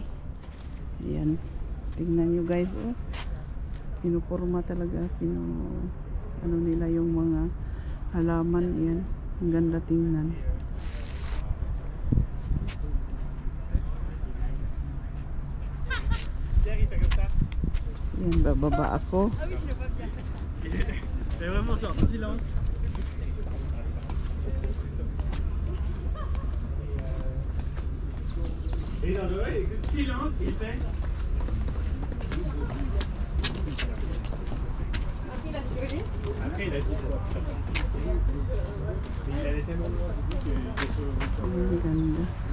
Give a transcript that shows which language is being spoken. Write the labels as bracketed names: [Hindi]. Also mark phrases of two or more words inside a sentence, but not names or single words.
[Filipino] Ayan, tingnan nyo guys, oh. Pinupurma talaga, ano nila yung mga halaman. Ayan, ang ganda tingnan. Ayan, bababa ako. [French] C'est vraiment genre silence. Et dans le silence, il fait. Après, il a dit. Il allait tellement loin, c'est que [Filipino] Ang ganda.